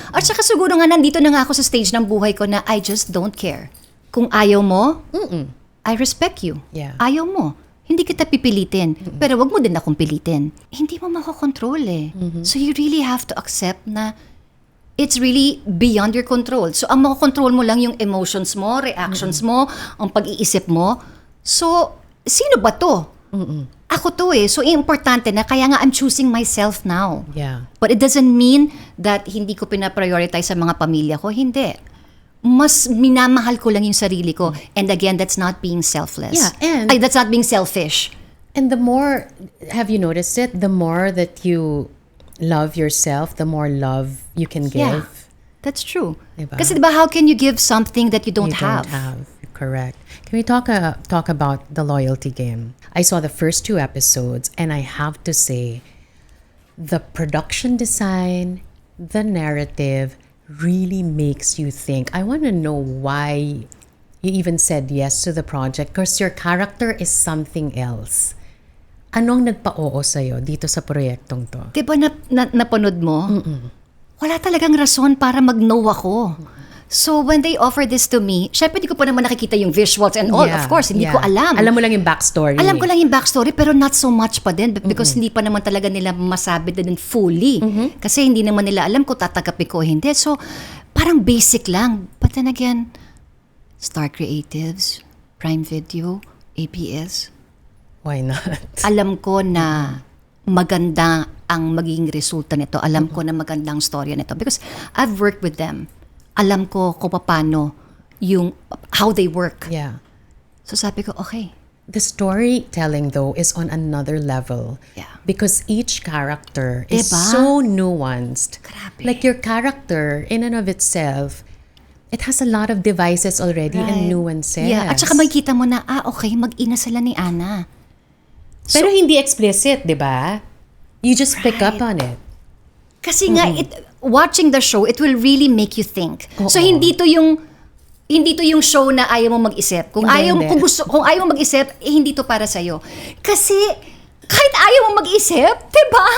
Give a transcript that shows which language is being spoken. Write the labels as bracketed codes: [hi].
[tl] At saka siguro nga, nandito na nga ako sa stage ng buhay ko na [en] I just don't care. [tl] Kung ayaw mo, [en] I respect you. Yeah. [tl] Ayaw mo. Hindi kita pipilitin. Pero wag mo din akong pilitin. Hindi mo makokontrol eh. [en] So you really have to accept na it's really beyond your control. [tl] So ang makokontrol mo lang yung emotions mo, reactions mo, ang pag-iisip mo. So, sino ba to? Ako to eh. So importante na kaya nga [en] I'm choosing myself now. Yeah. But it doesn't mean that [tl] hindi ko pinaprioritize sa mga pamilya ko. Hindi. Mas minamahal ko lang yung sarili ko. [en] And again, that's not being selfless. Yeah, and- that's not being selfish. And the more, have you noticed it? The more that you love yourself, the more love you can give. Yeah, that's true. [tl] Diba? Kasi diba, [en] how can you give something that you don't You have? don't have. Correct. Can we talk about the loyalty game? I saw the first 2 episodes, and I have to say, the production design, the narrative, really makes you think. I want to know why you even said yes to the project, because your character is something else. [tl] Anong nagpa-oo sa'yo dito sa proyektong to? Diba napanood mo? Wala talagang rason para mag-no ako. [en] So when they offer this to me, [tl] syempre hindi ko pa naman nakikita yung [en] visuals and all. Yeah, Of course, [tl] hindi ko alam. Alam mo lang yung backstory. Alam ko lang yung backstory, pero [en] not so much [tl] pa din because hindi pa naman talaga nila masabi din fully. Kasi hindi naman nila alam kung tatanggapin ko o hindi. So, parang basic lang. [en] But then again, Star Creatives, Prime Video, ABS, Why not? [tl] alam ko na maganda ang magiging resulta nito. Alam ko na magandang storya nito [en] because I've worked with them. [tl] Alam ko kung paano yung [en] how they work. Yeah. [tl] So sabi ko, okay. [en] The storytelling, though, is on another level. Yeah. Because each character is [tl] Diba? [en] so nuanced. [tl] Grabe. [en] Like your character, in and of itself, it has a lot of devices already and nuances. [tl] Yeah, at saka makikita mo na, okay, mag-ina sila ni Ana. Pero hindi explicit, di ba? [en] You just pick up on it. [tl] Kasi nga, [en] watching the show, it will really make you think. So [tl] Oo. hindi to yung show na ayaw mo mag-isip. Kung Hindi. kung ayaw mo mag-isip, hindi to para sa Kasi kahit ayaw mo mag-isip, 'di ba?